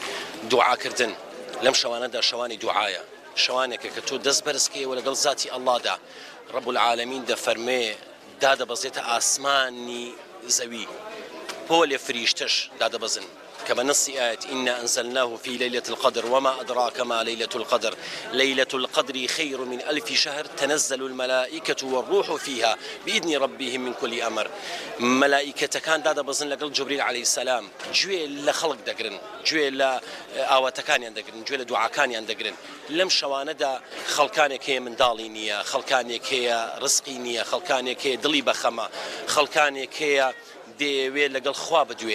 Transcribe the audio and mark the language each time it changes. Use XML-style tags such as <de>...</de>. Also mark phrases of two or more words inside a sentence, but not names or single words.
<ckb>دوعاکردن لەم شەوانەدا شەوانی دوعایە شەوانێکە کە تۆ دەست بەرزکەیەوە لەگەڵ ذاتی ئەڵڵادا</ckb> <ar>ڕەب العالەمین</ar> <ckb>دەفەرمێ دادەبەزێتە ئاسمانی زەوی پۆلێ فریشتەش دادەبەزن کە بە نەسی ئاەت</ckb> <ar>ئینا ئەنزەلناه فی لەیلة القدر وما أدراك ما ليلة القدر ليلة القدر خير من 1000 شهر تنزل الملائكة والروح فيها بإذن ربهم من كل أمر.</ar> <ckb>ملائكەتەکان دادەبەزن لەگەڵ</ckb> <ar>جوبریل عەلەیهی سەلام</ar> <ckb>گوێ لە خەڵک دەگرن گوێ لە ئاواتەکانیان دەگرن گوێ لە دوعاکانیان دەگرن. لەم شەوانەدا خەڵکانێک هەیە منداڵی نییە خەڵکانێک هەیە ڕزقی نییە خەڵکانێک هەیە دڵی بەخەمە خەڵکانێک هەیە دەیەوێت لەگەڵ خوا بدوێ.</ckb>